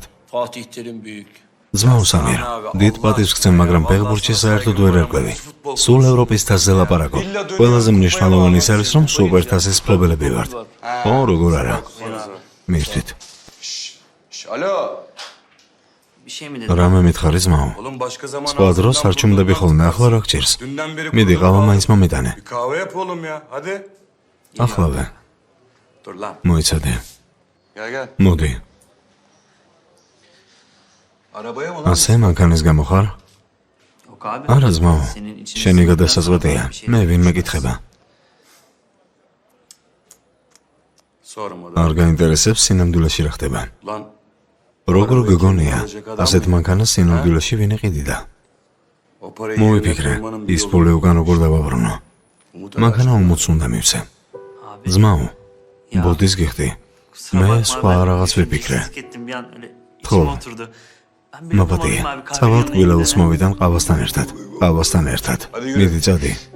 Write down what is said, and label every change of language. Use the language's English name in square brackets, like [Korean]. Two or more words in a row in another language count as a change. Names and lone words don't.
[Georgian] ძმაო სამირ, დიდ პატივს გცემ, მაგრამ ფეხბურთში საერთოდ ვერ ერკვევი. სულ ევროპის თასზე ლაპარაკობ. ყველაზე მნიშვნელოვანი ის არის, რომ სუპერთასის მფლობელები ვართ. ო, როგორ არა? მირთვით. Alo. რამე მითხარი ძმაო? [Turkish] Oğlum başka zaman [Georgian] სხვა დროს არ ჩუმდები ხოლმე, ახლა რა გჭირს? [Turkish] Dünden beri [Georgian] მიდი, ყავა მაინც მომიტანე. [Turkish] bir kahve yap oğlum ya. Hadi. [Georgian] ახლავე. [Turkish] Dur lan. [Georgian] მოიცადე. [Turkish] Gel gel. [Georgian] მოდი. [Turkish] Arabaya mı lan? [Georgian] ასე მანქანის გამო ხარ? არა ძმაო, შენი გადასაწყვეტია. მე ვინმე კითხება. [Turkish] Sorma da. [Georgian] არ გაინტერესებს სინამდვილეში რა ხდება. Lan. როგორ გეგონია? ასეთ მანქანას სინამდვილეში ვინ ეყიდიდა? [Turkish] O parayı [Georgian] მოვიფიქრე, ის ფული უკან როგორ დავაბრუნო. მანქანა უმოც უნდა მივცე. ძმაო, ბოდის გიხდი. მე სხვა რაღაც ვიფიქრე. თქო, მაბადია, წავალთ გვილაუს მოვიდან ყავასთან ერთად. ყავასთან ერთად. მიდი, წადი.